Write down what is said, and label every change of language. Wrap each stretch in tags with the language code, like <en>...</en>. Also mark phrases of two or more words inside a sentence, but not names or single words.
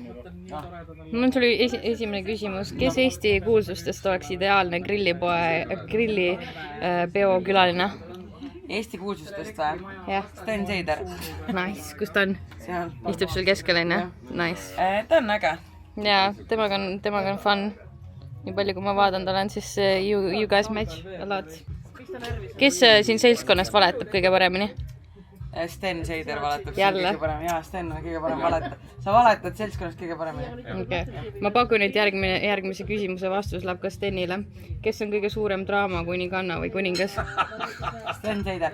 <et>Mul tuli esimene küsimus. Kes Eesti kuulsustest oleks ideaalne grillipeo külaline? Eesti kuulsustest või? Jah. Sten Seider. Nice. Kus ta on? Seal. Istub seal keskel, on ju? Nice. Ta on äge. Jaa, temaga on fun. Nii palju, kui ma vaadanud olen, siis</et> <en>you guys match a lot.</en> <et>Kes siin seltskonnas valetab kõige paremini? Sten Seider valetab Jälle? kõige parem. Jaa, Sten on kõige parem valetab. Sa valetad seltskonnast kõige paremini. Okay. Ma pakun, et järgmise küsimuse vastus läheb ka Stenile. Kes on kõige suurem draama kuninganna või kuningas? Sten Seider.</et>